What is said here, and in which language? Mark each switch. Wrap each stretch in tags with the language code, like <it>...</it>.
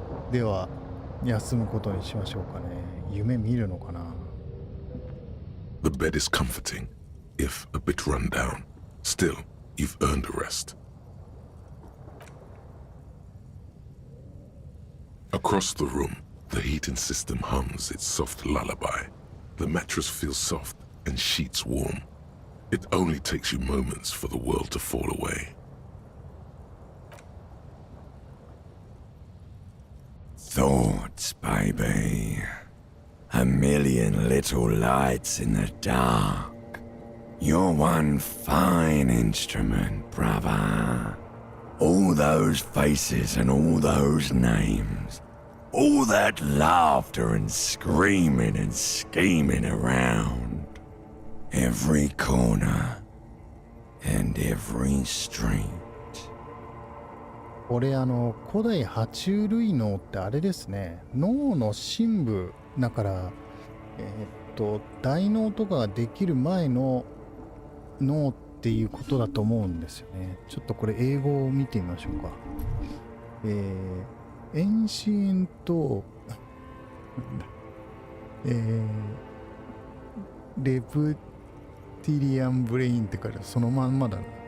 <ja>では休むことにしましょうかね。夢見るのかな。</ja> <en>The bed is comforting, if a bit run down. Still, you've earned a rest. Across the room, the heating system hums its soft lullaby. The mattress feels soft and sheets warm. It only takes you moments for the world to fall away. Thoughts, baby. A million little lights in the dark. You're one fine instrument, brother. All those faces and all those names. All that laughter and screaming and scheming around. Every corner and every street.</en> <ja>これ古代爬虫類脳ってあれですね。脳の深部だから大脳とかができる前の脳っていうことだと思うんですよね。ちょっとこれ英語を見てみましょうか。エンシエントレプティリアンブレインって書いてある。そのまんまだな。</ja>